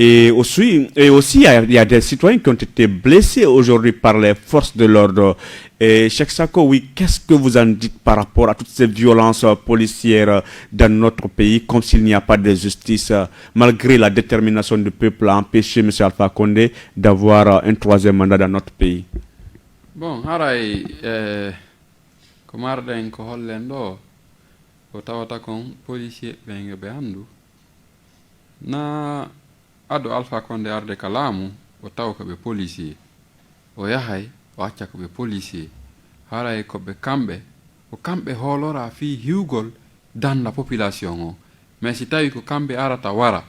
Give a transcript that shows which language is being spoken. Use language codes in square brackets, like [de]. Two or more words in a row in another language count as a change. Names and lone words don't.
[fr] Et aussi, il y a des citoyens qui ont été blessés aujourd'hui par les forces de l'ordre. Et Cheikh Sako, oui, qu'est-ce que vous en dites par rapport à toutes ces violences policières dans notre pays, comme s'il n'y a pas de justice, malgré la détermination du peuple à empêcher M. Alpha Condé d'avoir un troisième mandat dans notre pays? Bon, [ff] haray ko marɗen ko hollen ɗo o tawata kon policier ɓen ɓe anndu na ado Alpha Condé arde ka laamu o taw ko ɓe policier o yahay o acca ko ɓe policier haray ko ɓe kamɓe hoolora fii hiwgol danda population o mais si tawi ko kamɓe arata wara